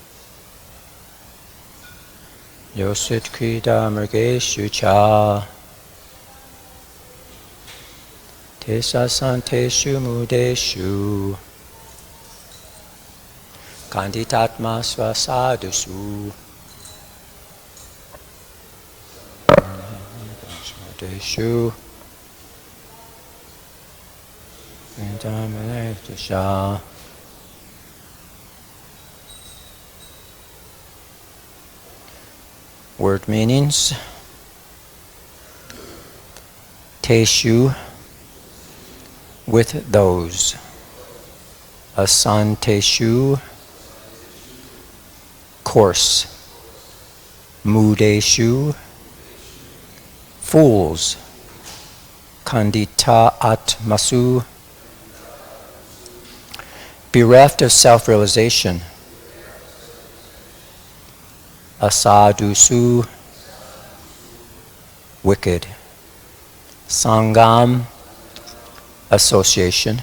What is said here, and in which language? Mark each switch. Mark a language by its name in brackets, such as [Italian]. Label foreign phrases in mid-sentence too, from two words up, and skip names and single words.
[Sanskrit] yoṣit-krīḍā-mṛgeṣu ca teṣu aśānteṣu mūḍheṣu khaṇḍitātmasv asādhuṣu mūḍheṣu bereft. [English] Word meanings. Teṣu, with those. Aśānteṣu, coarse. mūḍheṣu, fools. [Sanskrit] khaṇḍita-ātmasu, [English] bereft of self-realization. Asādhuṣu, wicked. Saṅgam, association.